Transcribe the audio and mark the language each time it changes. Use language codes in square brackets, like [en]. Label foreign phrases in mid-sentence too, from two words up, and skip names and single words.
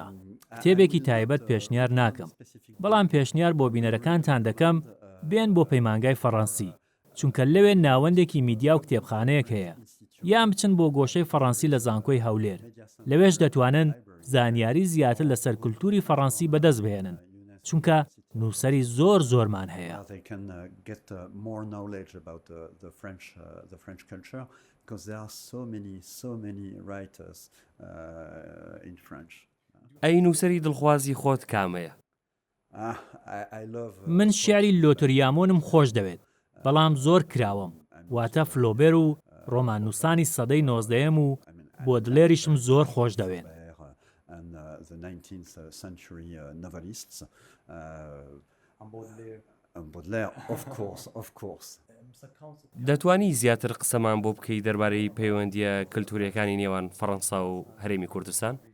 [ckb] کتێبێکی تایبەت پێشنیار ناکەم، بەڵام پێشنیار بۆ بینەرەکانتان دەکەم بێن بۆ پەیمانگای فەڕەنسی، چونکە لەوێ ناوەندێکی میدیا و کتێبخانەیەک هەیە، یان بچن بۆ گۆشەی فەڕەنسی لە زانکۆی هەولێر. لەوێش دەتوانن زانیاری زیاتر لەسەر کولتوری فەڕەنسی بەدەست بهێنن، چونکە نووسەری زۆر زۆرمان هەیە. [en] Because there are so many writers in French. [ckb] ئەی نووسەری دڵخوازی خۆت کامەیە؟ من شیعری لۆتریامۆنم خۆش دەوێت، بەڵام زۆر کراوەم، واتە فلۆبێر و ڕۆماننووسانی سەدەی 19ەم و بۆدلێریشم زۆر خۆش دەوێن. دەتوانی زیاتر قسەمان بۆ بکەی دەربارەی پەیوەندیە کللتوریەکانی نێوان فەڕەنسا و هەرێمی کوردستان؟